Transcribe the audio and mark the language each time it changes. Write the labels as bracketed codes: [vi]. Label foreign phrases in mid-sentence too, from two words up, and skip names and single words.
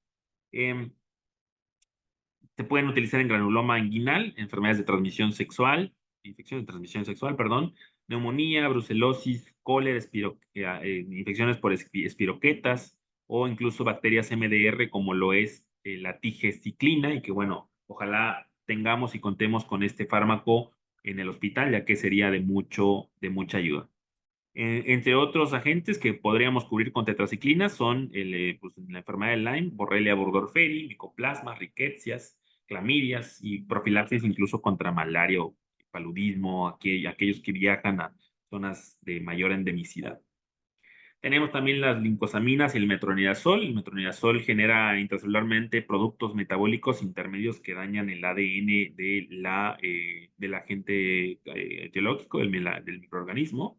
[es] Em, Se pueden utilizar en granuloma inguinal, enfermedades de transmisión sexual, infecciones de transmisión sexual, perdón, neumonía, brucelosis, cólera, infecciones por espiroquetas o incluso bacterias MDR como lo es la tigeciclina y que bueno, ojalá tengamos y contemos con este fármaco en el hospital ya que sería de mucha ayuda. Entre otros agentes que podríamos cubrir con tetraciclina son pues, la enfermedad de Lyme, Borrelia burgdorferi, micoplasma, riquecias, clamidias y profilaxis incluso contra malaria o paludismo, aquellos que viajan a zonas de mayor endemicidad. Tenemos también las lincosaminas y el metronidazol. El metronidazol genera intracelularmente productos metabólicos intermedios que dañan el ADN del agente etiológico del microorganismo.